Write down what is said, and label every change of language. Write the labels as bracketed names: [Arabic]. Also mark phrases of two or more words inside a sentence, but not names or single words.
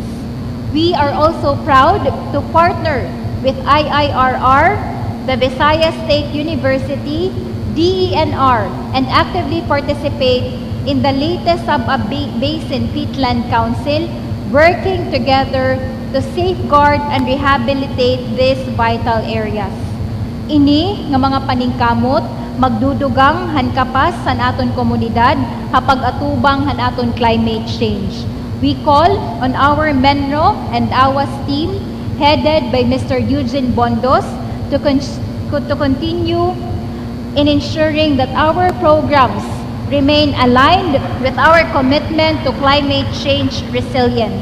[English] We are also proud to partner with IIRR, the Visayas State University, DENR, and actively participate in the Leyte Sub-Basin Peatland Council, working together to safeguard and rehabilitate these vital areas. [Waray] Ini nga mga paningkamot magdudugang hankapas san aton komunidad hapag atubang han aton [English] climate change. We call on our Menro and AWAS team headed by Mr. Eugene Bondos to continue in ensuring that our programs remain aligned with our commitment to climate change resilience.